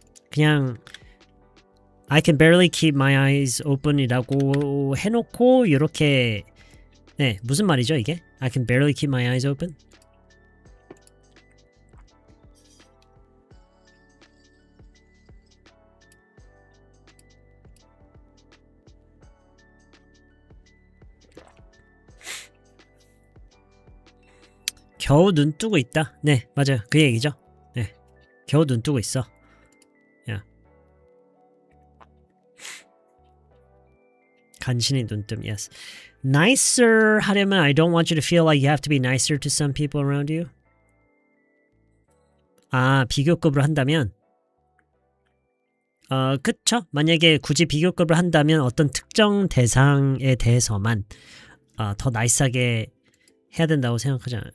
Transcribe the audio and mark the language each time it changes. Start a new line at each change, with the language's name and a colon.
Korean: 그냥
English: I can barely keep my eyes open
Korean: 이라고 해놓고 이렇게 네, 무슨 말이죠 이게?
English: I can barely keep my eyes open?
Korean: 겨우 눈 뜨고 있다. 네, 맞아요. 그 얘기죠. 네, 겨우 눈 뜨고 있어. 야, 간신히 눈뜸. Yes.
English: Nicer
Korean: 하려면
English: I don't want you to feel like you have to be nicer to some people around you.
Korean: 아, 비교급으로 한다면 그쵸? 만약에 굳이 비교급을 한다면 어떤 특정 대상에 대해서만 더 나이스하게 해야 된다고 생각하잖아요.